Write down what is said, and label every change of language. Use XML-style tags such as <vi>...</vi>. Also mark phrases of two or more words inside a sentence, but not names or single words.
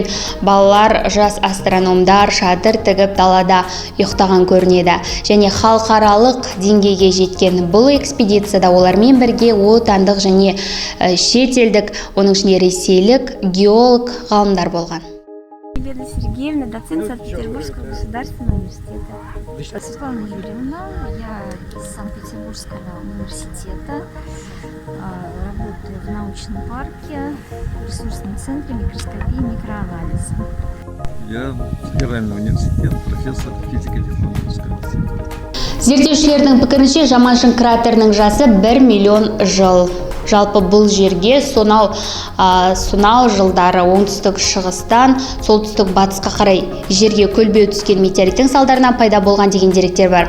<kk>Балалар, жас астрономдар шатыр тігіп далада ұйықтаған көрінеді. Және халықаралық деңгейге жеткен бұл экспедицияда олармен бірге отандық және шетелдік, оның ішінде ресейлік геолог ғалымдар болған.</kk> <ru>Елена Сергеевна, доцент Санкт-Петербургского государственного университета. Светлана Юрьевна, я из Санкт-Петербургского университета, работаю в научном парке, в ресурсном центре микроскопии и микроанализа. Я федеральный университет, профессор физико-технологического института.</ru> <kk>Зерттеушілердің пікірінше Жаманшың кратерінің жасы 1 миллион жыл. Жалпы бұл жерге сонау жылдары оңтүстік шығыстан солтүстік батысқа қарай жерге көлбеу түскен метеориттің салдарынан пайда болған деген деректер бар.</kk>